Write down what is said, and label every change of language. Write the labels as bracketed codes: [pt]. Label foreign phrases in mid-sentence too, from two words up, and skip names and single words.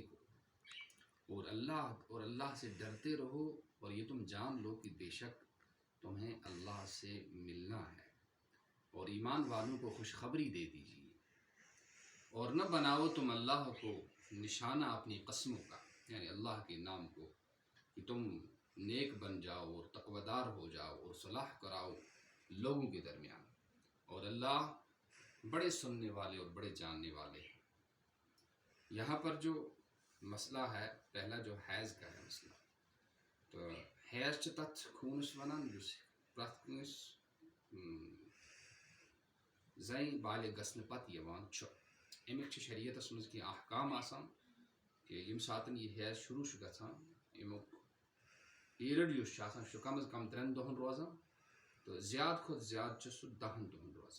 [ur] کو، اور اللہ سے ڈرتے رہو، اور یہ تم جان لو کہ بے شک تمہیں اللہ سے ملنا ہے، اور ایمان والوں کو خوشخبری دے دیجیے، اور نہ بناؤ تم اللہ کو نشانہ اپنی قسموں کا، یعنی اللہ کے نام کو، کہ تم نیک بن جاؤ اور تقویدار ہو جاؤ اور صلاح کراؤ لوگوں کے درمیان، اور اللہ بڑے سننے والے اور بڑے جاننے والے ہیں۔ یہاں پر جو مسئلہ ہے، پہلا جو حیض کا ہے مسئلہ، [ks] تو حیض چھِ تَتھ خوٗنس وَنان یُس پرٛٮ۪تھ کٲنٛسہِ زَنہِ بالغ گژھنہٕ پتہٕ یِوان چھُ۔ اَمِکۍ چھِ شریعتس منٛز کینٛہہ احکام آسان کہ ییٚمہِ ساتہٕ یہِ حیض شروٗع چھُ گژھان، اَمیُک پیٖرڈ یُس چھُ آسان سُہ چھُ کم از کم 3 دۄہن روزان، تہٕ زیادٕ کھۄتہٕ زیادٕ چھُ سُہ 10 دۄہن روزان۔